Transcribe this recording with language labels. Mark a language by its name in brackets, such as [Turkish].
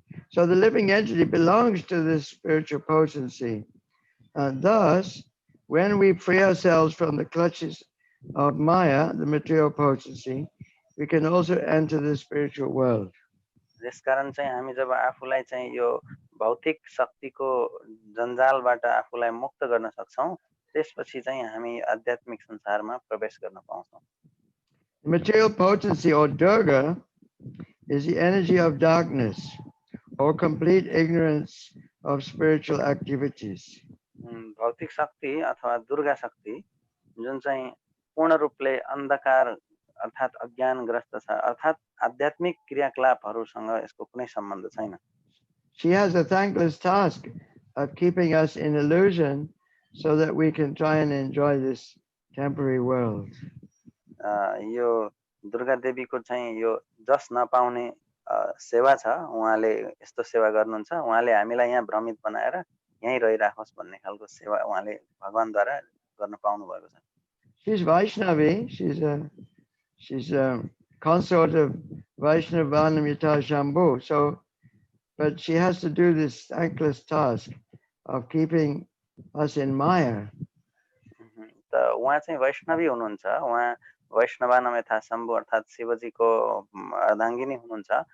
[English] So the living entity belongs to this spiritual potency. Thus, when we free ourselves from the clutches of Maya, the material potency, we can also enter the spiritual world. [Nepali] त्यसकारण चाहिँ हामी जब आफूलाई चाहिँ यो भौतिक शक्तिको जन्जालबाट आफूलाई मुक्त गर्न सक्छौं, त्यसपछि चाहिँ हामी आध्यात्मिक संसारमा प्रवेश गर्न पाउँछौं. [English] Material potency or Durga is the energy of darkness or complete ignorance of spiritual activities. [Nepali] भौतिक शक्ति अथवा दुर्गा शक्ति जुन चाहिँ पूर्ण रूपले अन्धकार अर्थात अज्ञानग्रस्त छ, अर्थात आध्यात्मिक क्रियाकलापहरुसँग यसको कुनै सम्बन्ध छैन. [English] She has a thankless task of keeping us in illusion so that we can try and enjoy this temporary world. [Nepali] यो दुर्गा देवीको चाहिँ यो जस नपाउने सेवा छ. उहाँले यस्तो सेवा गर्नुहुन्छ. उहाँले हामीलाई यहाँ भ्रमित बनाएर यही रहिराखोस् भन्ने खालको सेवा उहाँले भगवानद्वारा गर्न पाउनु भएको छ. [English] She's Vaishnavi. She's a consort of Vaishnavanamita Shambhu. So, but she has to do this thankless task of keeping us in Maya. [Nepali] त उहाँ चाहिँ वैष्णवी हुनुहुन्छ. उहाँ वैष्णवानमेथा शम्भु अर्थात शिवजीको अर्धाङ्गिनी हुनुहुन्छ.